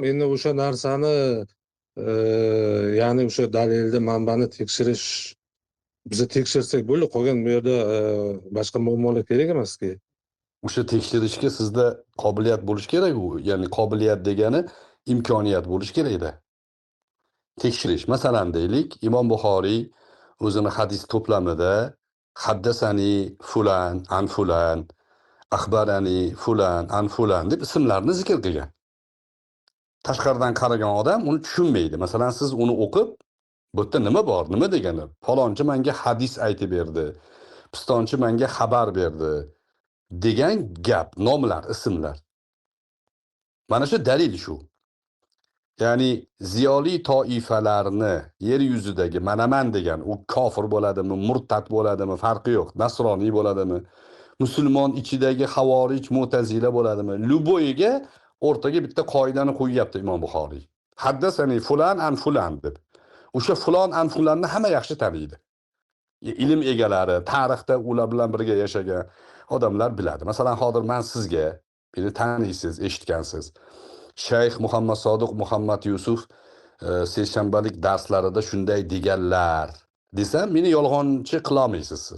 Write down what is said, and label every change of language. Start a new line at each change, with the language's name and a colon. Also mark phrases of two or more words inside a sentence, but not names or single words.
Uzbek: Endi o'sha narsani ya'ni o'sha dalilni manbani tekshirish biza tekshirsak bo'ldi, qolgan bu yerda boshqa muammolar kerak emas-ki. O'sha tekshirishga sizda qobiliyat bo'lishi kerak u. Ya'ni qobiliyat degani imkoniyat bo'lishi kerak-da. Tekshirish. Masalan deylik, Imom Buxoriy o'zini hadis to'plamida
Arabic: حدثنا فلان عن فلان, أخبرنا فلان عن فلان
Uzbek: deb ismlarni zikr qilgan. Tashqaridan qaragan odam uni tushunmaydi. Masalan, siz uni o'qib, bu yerda nima bor, nima degani? Falonchi menga hadis aytib berdi. Pistonchi menga xabar berdi degan gap, nomlar, ismlar. Mana shu dalil shu. Ya'ni ziyoli toifalarni yer yuzidagi manaman degan, u kofir bo'ladimi, murtad bo'ladimi, farqi yo'q. Nasroniy bo'ladimi, musulmon ichidagi havorij, mu'tazila bo'ladimi, luboyiga o'rtaga bitta qoidani qo'yyapti Imom Buxoriy.
Arabic: حدثنا فلان عن فلان
Uzbek: deb. O'sha fulon an fulanni hamma yaxshi taniydi. Ilm egalari, tarixda ular bilan birga yashagan odamlar biladi. Masalan, hozir men sizga, beni taniysiz, eshitgansiz. Shayx Muhammad Sodiq Muhammad Yusuf seshanbalik darslarida shunday deganlar desam, meni yolg'onchi qila olmaysiz siz.